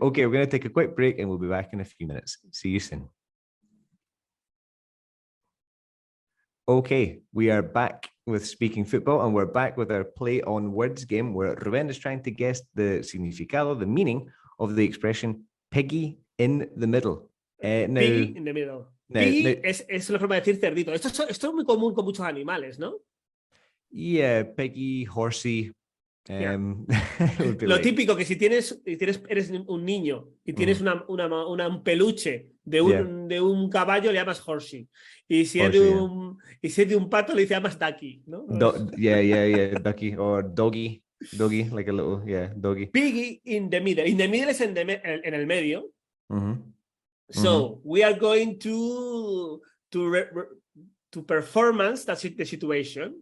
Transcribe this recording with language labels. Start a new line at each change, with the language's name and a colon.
English: Okay, we're going to take a quick break and we'll be back in a few minutes. See you soon. Okay, we are back with Speaking Football and we're back with our play on words game where Rubén is trying to guess the significado, the meaning of the expression piggy in the middle. Piggy in the middle.
Spanish: Piggy es la forma de decir cerdito. Esto es muy común con muchos animales, ¿no?
English: Yeah, piggy, horsey.
Spanish: Lo típico que si eres un niño y tienes un peluche de un caballo le llamas horsey y si es de un pato le llamas ducky, ¿no?
English: Ducky or doggy, like a little doggy. Piggy in the middle.
Spanish: In the middle es en el medio.
English: So we are going to performance the situation.